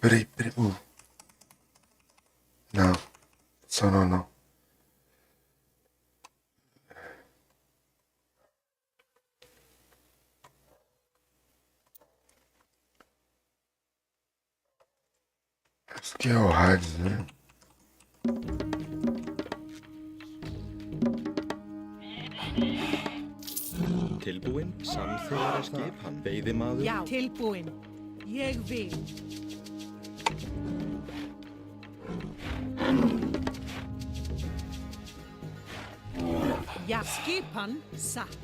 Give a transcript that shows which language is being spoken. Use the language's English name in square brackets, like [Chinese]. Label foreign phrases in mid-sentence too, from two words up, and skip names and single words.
[Portuguese] Peraí. Não, só não. Esse aqui é o Hades, né? [Icelandic] Tilbúin, samþykkja skipan, veiðimaður. Já, tilbúin. Ég vil. Já, skipan, satt.